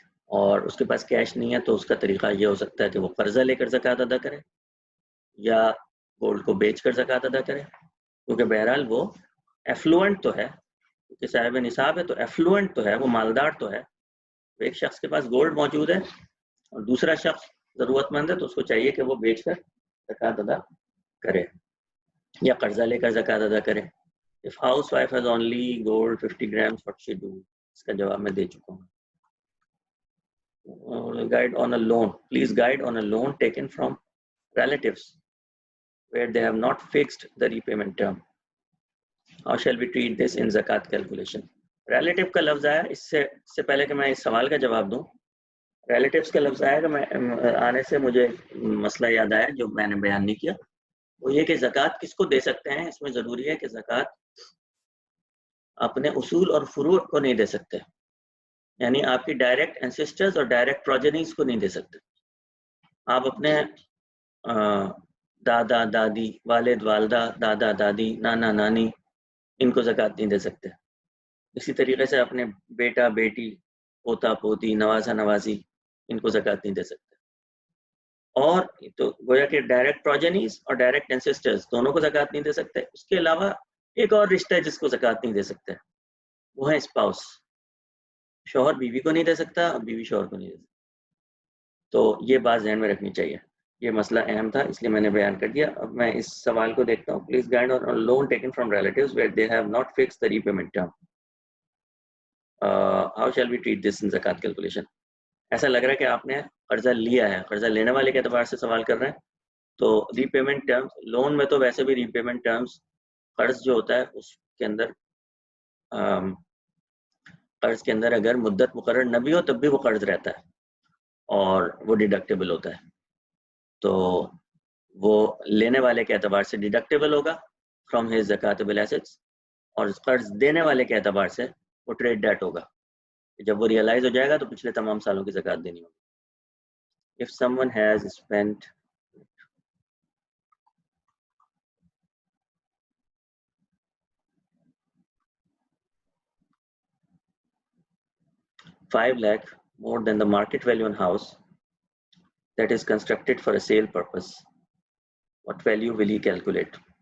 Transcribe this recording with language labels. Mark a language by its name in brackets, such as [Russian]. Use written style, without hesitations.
[Urdu] اور اس کے پاس کیش نہیں ہے تو اس کا طریقہ یہ ہو سکتا ہے کہ وہ قرضہ لے کر زکوٰۃ ادا کرے یا گولڈ کو بیچ کر زکوٰۃ ادا کرے، کیونکہ بہرحال وہ ایفلوئنٹ تو ہے، کیونکہ صاحب نصاب ہے تو ایفلوئنٹ تو ہے، وہ مالدار تو ہے. ایک شخص کے پاس گولڈ موجود ہے اور دوسرا شخص ضرورت مند ہے تو اس کو چاہیے کہ وہ بیچ کر زکوٰۃ ادا کرے یا قرضہ لے کر زکوٰۃ ادا کرے. [English] If housewife has only gold 50 grams, what she do? [Urdu] اس کا جواب میں دے چکا ہوں. [English] Guide on a loan. Please guide on a loan taken from relatives where they have not fixed the repayment term. How shall we treat this in zakat calculation? [Urdu] Relative کا لفظ آیا، اس سے پہلے کہ میں اس سوال کا جواب دوں، ریلیٹیوز کا لفظ آیا کہ میں آنے سے مجھے مسئلہ یاد آیا جو میں نے بیان نہیں کیا، وہ یہ کہ زکوٰۃ کس کو دے سکتے ہیں. اس میں ضروری ہے کہ زکوٰۃ اپنے اصول اور فروع کو نہیں دے سکتے، یعنی آپ کی ڈائریکٹ اینسسٹرز اور ڈائریکٹ پروجینیز کو نہیں دے سکتے. آپ اپنے دادا دادی، والد والدہ، دادا دادی، نانا نانی، ان کو زکوٰۃ نہیں دے سکتے. اسی طریقے سے اپنے بیٹا بیٹی، پوتا پوتی، نوازا نوازی، ان کو زکوٰۃ نہیں دے سکتے. اور تو گویا کہ ڈائریکٹ پروجینیز اور ڈائریکٹ اینسسٹرز دونوں کو زکوٰۃ نہیں دے سکتے. اس کے علاوہ ایک اور رشتہ ہے جس کو زکوٰۃ نہیں دے سکتے، وہ ہے اسپاؤس. شوہر بیوی کو نہیں دے سکتا اور بیوی شوہر کو نہیں دے سکتا. تو یہ بات ذہن میں رکھنی چاہیے، یہ مسئلہ اہم تھا اس لیے میں نے بیان کر دیا. اب میں اس سوال کو دیکھتا ہوں. [English] Please guide on loan taken from relatives where they have not fix the repayment term. How shall we treat this in زکوٰۃ calculation. [Urdu] ایسا لگ رہا ہے کہ آپ نے قرضہ لیا ہے، قرضہ لینے والے کے اعتبار سے سوال کر رہے ہیں. تو ری پیمنٹ ٹرمز، لون میں تو ویسے بھی ری پیمنٹ ٹرمز، قرض جو ہوتا ہے اس کے اندر قرض کے اندر اگر مدت مقرر نہ بھی ہو تب بھی وہ قرض رہتا ہے اور وہ ڈیڈکٹیبل ہوتا ہے. تو وہ لینے والے کے اعتبار سے ڈیڈکٹیبل ہوگا [English] from his زکاتبل assets, [Urdu] اور قرض دینے والے کے اعتبار سے وہ ٹریڈ ڈیٹ ہوگا. جب وہ ریئلائز ہو جائے گا تو پچھلے تمام سالوں کی زکوٰۃ دینی ہوگی. [English] If someone has spent $5 lakh more than the market value on house that is constructed for a sale purpose, what value will he calculate?